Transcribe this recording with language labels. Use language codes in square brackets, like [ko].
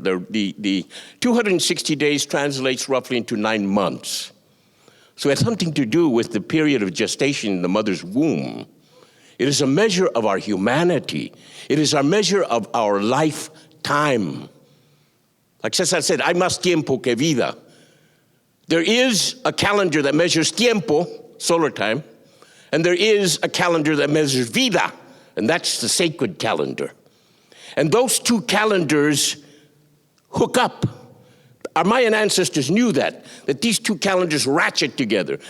[en] The 260 days translates roughly into 9 months. So it has something to do with the period of gestation in the mother's womb. It is a measure of our humanity. It is a measure of our lifetime. Like Cesar said, [es] hay más tiempo que vida. [en] There is a calendar that measures tiempo, solar time, and there is a calendar that measures vida, and that's the sacred calendar. And those two calendars hook up. Our Mayan ancestors knew that these two calendars ratchet together.